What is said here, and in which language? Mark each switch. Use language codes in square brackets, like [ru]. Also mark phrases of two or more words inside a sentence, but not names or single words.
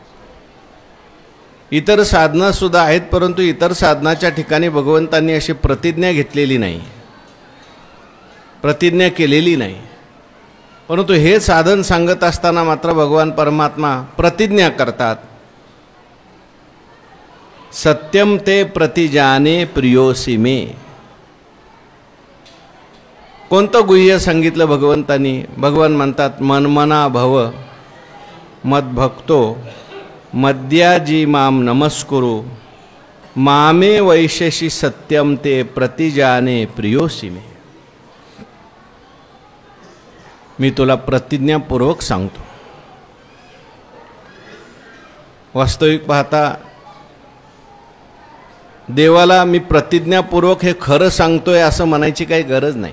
[mr] इतर साधना सुद्धा आहेत, परंतु इतर साधनाच्या ठिकाणी भगवंतांनी अशी प्रतिज्ञा घेतलेली नाही, प्रतिज्ञा केलेली नाही। परंतु हे साधन सांगत असताना मात्र भगवान परमात्मा प्रतिज्ञा करतात, [sa] सत्यम ते प्रतिजाने प्रियोसी मे। [mr] कोणतं गुह्य सांगितलं भगवंतांनी? भगवान म्हणतात, [sa] मनमना भव मद्भक्तो मद्याजी माम नमस्कुरु मामे वैशेषी सत्यम ते प्रतिजाने प्रियोसी मे। [mr] मी तुला प्रतिज्ञापूर्वक सांगतो। वास्तविक पाहता देवाला मी प्रतिज्ञापूर्वक हे खरं सांगतोय असं म्हणायची काही गरज नाही।